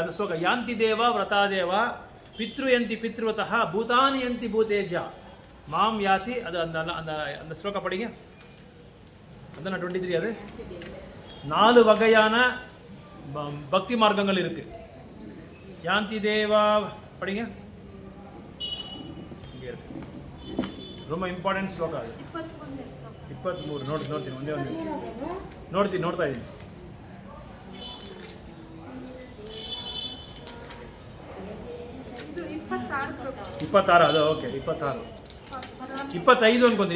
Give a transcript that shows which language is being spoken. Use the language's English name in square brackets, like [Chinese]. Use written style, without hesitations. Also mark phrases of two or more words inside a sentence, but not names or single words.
[Tamil] அந்த ஸ்லோகா [Sanskrit] यान्ति देवा व्रता देवा पितृयन्ति पितृव्रता भूतानि यन्ति भूतेज्या माम् यान्ति. [Tamil] அது அந்த அந்த அந்த ஸ்லோகா படிங்க. அதான் 23. அது 4 வகையான பக்தி மார்க்கங்கள் இருக்குது. [Sanskrit] यान्ति देवा [Tamil] படிங்க. இங்கே இருக்கு, ரொம்ப [Kannada] ಇಂಪಾರ್ಟೆಂಟ್ ಶ್ಲೋಕ ಅದು. 23 ನೋಡ್ತೀನಿ ಒಂದೇ ಒಂದು ನಿಮಿಷ ನೋಡ್ತಾ ಇದ್ದೀನಿ. ಇದು 26 26 ಅದು ಓಕೆ. 25 ಅನ್ಕೊಂತೀನಿ.